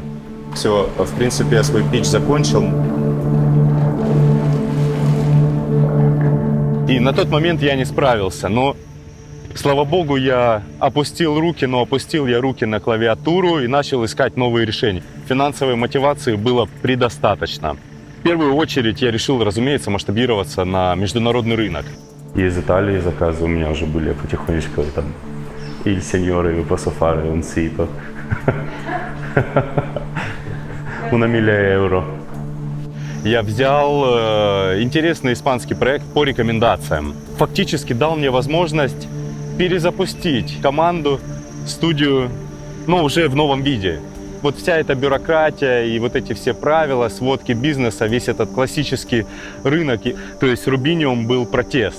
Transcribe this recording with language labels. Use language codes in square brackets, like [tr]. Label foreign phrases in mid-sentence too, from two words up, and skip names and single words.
[ru] Все, в принципе, я свой питч закончил. И на тот момент я не справился, но, слава богу, я опустил руки, но опустил я руки на клавиатуру и начал искать новые решения. Финансовой мотивации было предостаточно. В первую очередь я решил, разумеется, масштабироваться на международный рынок. И из Италии заказы у меня уже были потихонечку, там, [it] il signore vi posso fare un sito. Una mille euro. [ru] Я взял интересный испанский проект по рекомендациям. Фактически дал мне возможность перезапустить команду, студию, но уже в новом виде. Вот вся эта бюрократия и вот эти все правила, сводки бизнеса, весь этот классический рынок, то есть Рубиниум был протест.